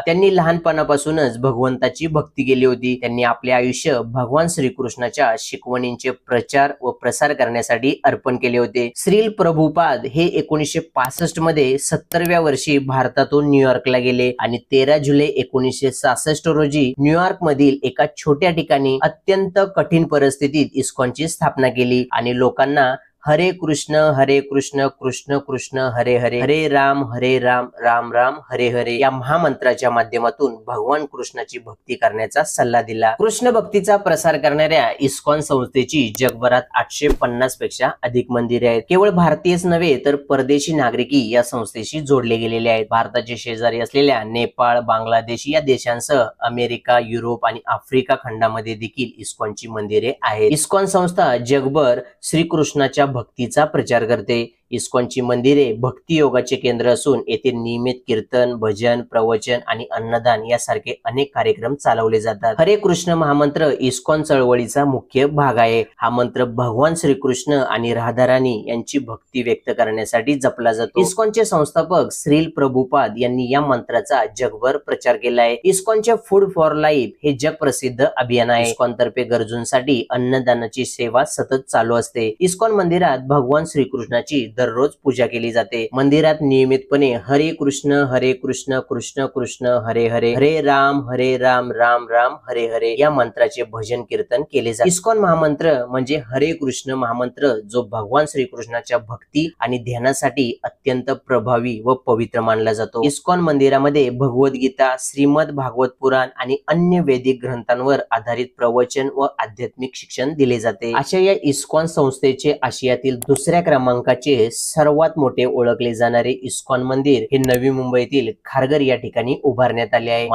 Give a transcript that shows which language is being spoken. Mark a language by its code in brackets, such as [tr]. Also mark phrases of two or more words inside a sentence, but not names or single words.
[mr] त्यांनी लहानपणापासूनच भगवंताची भक्ती केली होती। त्यांनी आपले आयुष्य भगवान श्रीकृष्णाच्या शिकवणींचे प्रचार व प्रसार करण्यासाठी अर्पण केले होते। श्रील प्रभुपाद हे 1965 मध्ये 70व्या वर्षी भारतातून न्यूयॉर्कला गेले आणि 13 जुलै 1966 रोजी न्यूयॉर्क मधील एका छोट्या ठिकाणी अत्यंत कठीण परिस्थितीत इस्कॉनची स्थापना केली आणि लोकांना हरे कृष्ण कृष्ण कृष्ण हरे हरे, हरे राम राम राम हरे हरे या महामंत्राच्या माध्यमातून भगवान कृष्णाची भक्ती करण्याचा सल्ला दिला। कृष्ण भक्तीचा प्रसार करणाऱ्या इस्कॉन संस्थेची जगभरात 850 पेक्षा अधिक मंदिरे आहेत। केवळ भारतीयच नव्हे तर परदेशी नागरिकही या संस्थेशी जोडले गेलेले आहेत। भारताचे शेजारी असलेल्या नेपाळ, बांगलादेश या देशांसह अमेरिका, युरोप आणि आफ्रिका खंडामध्ये देखील इस्कॉनची मंदिरे आहेत। इस्कॉन संस्था जगभर श्रीकृष्णाच्या भक्तीचा प्रचार करते। इस्कॉनची मंदिरे भक्ती योगाचे केंद्र असून येथे नियमित कीर्तन, भजन, प्रवचन आणि अन्नदान यासारखे अनेक कार्यक्रम चालवले जातात। हरे कृष्ण महामंत्र इस्कॉन चळवळीचा मुख्य भाग आहे। हा मंत्र भगवान श्रीकृष्ण आणि राधाराणी यांची भक्ती व्यक्त करण्यासाठी जपला जातो। इस्कॉनचे संस्थापक श्रील प्रभुपाद यांनी या मंत्राचा जगभर प्रचार केला आहे। इस्कॉनचे फूड फॉर लाईफ हे जगप्रसिद्ध अभियान आहे। इस्कॉन तर्फे गरजूंसाठी अन्नदानाची सेवा सतत चालू असते। इस्कॉन मंदिरात भगवान श्रीकृष्णाची दररोज पूजा केली जाते। मंदिरात नियमितपणे हरे कृष्ण कृष्ण कृष्ण हरे हरे, हरे राम राम राम हरे हरे या मंत्राचे भजन कीर्तन केले जाते। इस्कॉन महामंत्र म्हणजे हरे कृष्ण महामंत्र, जो भगवान श्रीकृष्णाच्या भक्ती आणि ध्यानासाठी अत्यंत प्रभावी व पवित्र मानला जातो। इस्कॉन मंदिरामध्ये भगवद्गीता, श्रीमद भागवत पुराण आणि अन्य वैदिक ग्रंथांवर आधारित प्रवचन व आध्यात्मिक शिक्षण दिले जाते। अशा या इस्कॉन संस्थेचे आशियातील दुसऱ्या क्रमांकाचे सर्वात मोठे ओळखले जाणारे इस्कॉन मंदिर हे नवी मुंबईतील खारघर या ठिकाणी उभारण्यात आले आहे।